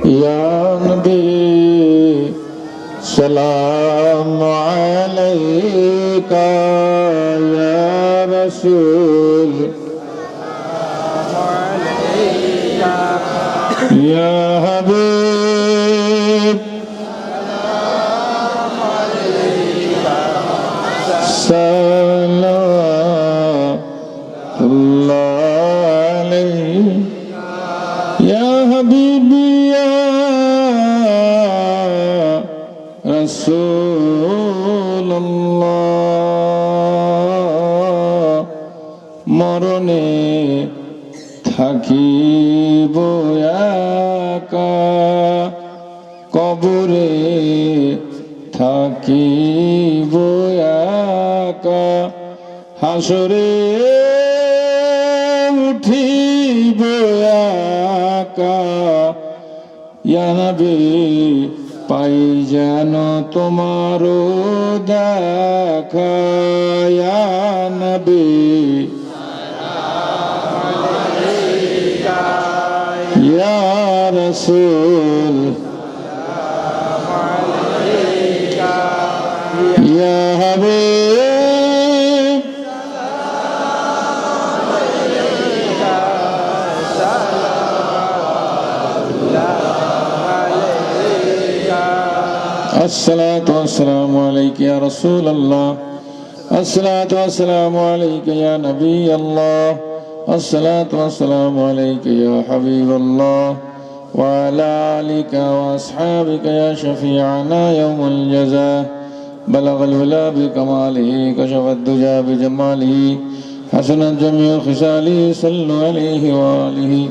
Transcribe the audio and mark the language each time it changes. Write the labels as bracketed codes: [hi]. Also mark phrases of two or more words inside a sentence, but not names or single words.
[ar] یا نبی سلام علیکہ، یا رسول یا حبیب صلوات اللہ علیہ، یا حبیبی یا رسول اللہ. [bn] মরণে থাকিব একা, কবরে থাকিব একা, হাসরে উঠিব একা. [ar] يا نبي [bn] পাই যেন তোমারও দেখা, [ar] يا نبي رسول یا حبیب الصلاة والسلام عليك يا رسول الله الصلاة والسلام عليك يا نبي الله الصلاة والسلام عليك يا حبيب الله وعلى آلك وأصحابك يا شفيعنا يوم الجزاء بلغ الولا بكماله كشف الدجى بجماله حسنت جميع خصاله صلوا عليه وآله